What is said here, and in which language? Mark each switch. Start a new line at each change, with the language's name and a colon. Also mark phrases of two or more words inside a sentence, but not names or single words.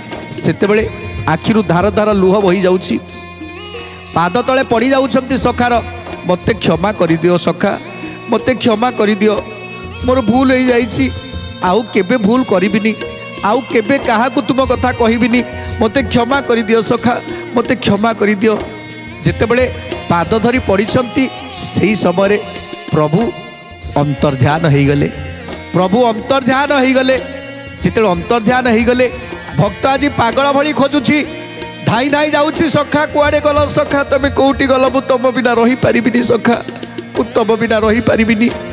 Odia: ସେତେବେଳେ ଆଖିରୁ ଧାର ଧାର ଲୁହ ବହି ଯାଉଛି ପାଦ ତଳେ ପଡ଼ି ଯାଉଛନ୍ତି ସଖାର ମତେ କ୍ଷମା କରି ଦିଅ ସଖା ମତେ କ୍ଷମା କରି ଦିଅ ମୋର ଭୁଲ ହୋ ଯାଇଛି ଆଉ କେବେ ଭୁଲ କରିବିନି ଆଉ କେବେ କାହାକୁ ତୁମ କଥା କହିବିନି ମତେ କ୍ଷମା କରି ଦିଅ ସଖା ମତେ କ୍ଷମା କରି ଦିଅ। ଯେତେବେଳେ ପାଦ ଧରି ପଡ଼ିଛନ୍ତି ସେହି ସମୟ ପ୍ରଭୁ ଅନ୍ତର୍ଧ୍ୟାନ ହୋ ଗଲେ। ପ୍ରଭୁ ଅନ୍ତର୍ଧ୍ୟାନ ହୋ ଗଲେ। ଯେତେବେଳେ ଅନ୍ତର୍ଧ୍ୟାନ ହୋ ଗଲେ ଭକ୍ତ ଆଜ ପାଗଳ ଭଳି ଖୋଜୁଛି ଧାଇଁ ଧାଇଁ ଯାଉଛି ସଖା କୁଆଡ଼େ ଗଲ ସଖା ତମେ କେଉଁଠି ଗଲ ମୁ ତମ ବିନା ରହି ପାରିବିନି ସଖା ମୁ ତମ ବିନା ରହି ପାରିବିନି।